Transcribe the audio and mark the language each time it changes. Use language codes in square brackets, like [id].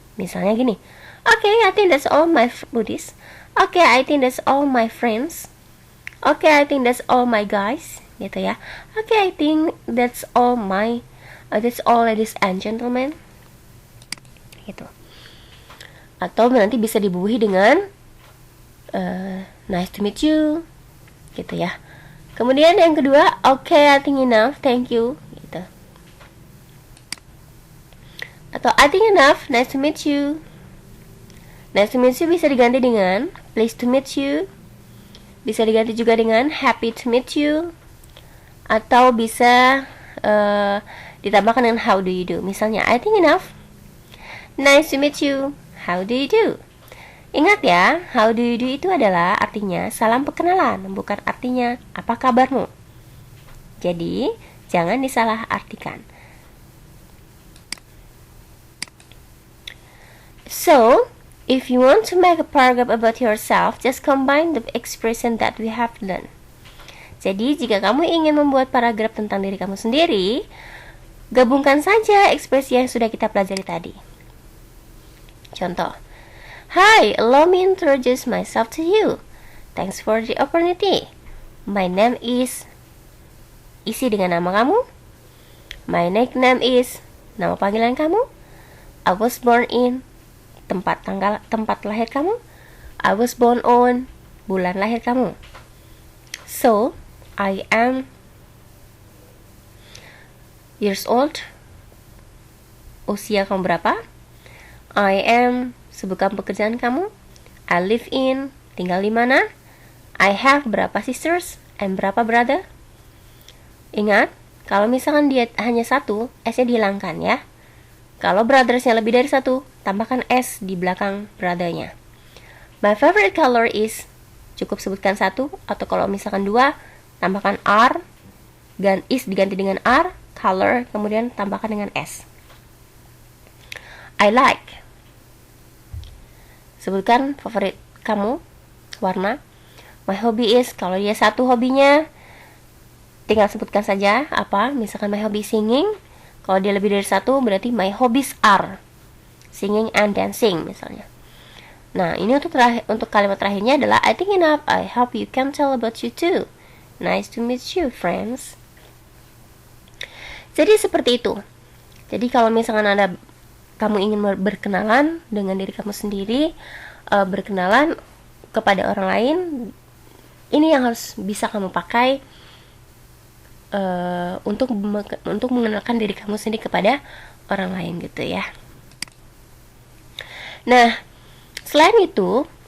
[id] Misalnya gini, [en] okay, I think that's all my buddies. Okay, I think that's all my friends. Okay, I think that's all my guys, [id] gitu ya. [en] Okay, I think that's all ladies and gentlemen, gitu. [id] Atau nanti bisa dibubuhi dengan [en] nice to meet you, [id] gitu ya. Kemudian yang kedua, [en] okay, I think enough, thank you, gitu. Atau I think enough, nice to meet you. Nice to meet you [id] bisa diganti dengan [en] pleased to meet you. [id] Bisa diganti juga dengan [en] happy to meet you. [id] Atau bisa ditambahkan dengan [en] how do you do. [id] Misalnya, [en] I think enough, nice to meet you, how do you do. [id] Ingat ya, [en] how do you do [id] itu adalah artinya salam perkenalan, bukan artinya apa kabarmu. Jadi, jangan disalah artikan. [en] So, if you want to make a paragraph about yourself, just combine the expression that we have learned. [id] Jadi, jika kamu ingin membuat paragraf tentang diri kamu sendiri, gabungkan saja ekspresi yang sudah kita pelajari tadi. [en] Contoh, hi, allow me introduce myself to you. Thanks for the opportunity. My name is, [id] isi dengan nama kamu. [en] My nickname is, [id] nama panggilan kamu. [en] I was born in, [id] tempat lahir kamu. [en] I was born on, [id] bulan lahir kamu. [en] So, I am years old. [id] Usia kamu berapa? [en] I am, [id] sebutkan pekerjaan kamu. [en] I live in, [id] tinggal di mana? [en] I have [id] berapa [en] sisters and berapa brother? [id] Ingat, kalau misalkan dia hanya satu, S-nya dihilangkan ya. Kalau brothersnya lebih dari satu, tambahkan S di belakang brothernya. [en] My favorite color is, [id] cukup sebutkan satu, atau kalau misalkan dua, tambahkan R, is diganti dengan R, color, kemudian tambahkan dengan S. [en] I like, [id] sebutkan favorit kamu, warna. [en] My hobby is, [id] kalau dia satu hobinya, tinggal sebutkan saja apa. Misalkan [en] my hobby singing. [id] Kalau dia lebih dari satu, berarti [en] my hobbies are singing and dancing [id] misalnya. Nah, ini untuk kalimat terakhirnya adalah [en] I think enough, I hope you can tell about you too. Nice to meet you, friends. [id] Jadi seperti itu. Jadi kalau misalkan kamu ingin berkenalan dengan diri kamu sendiri, berkenalan kepada orang lain, ini yang harus bisa kamu pakai untuk mengenalkan diri kamu sendiri kepada orang lain gitu ya. Nah, selain itu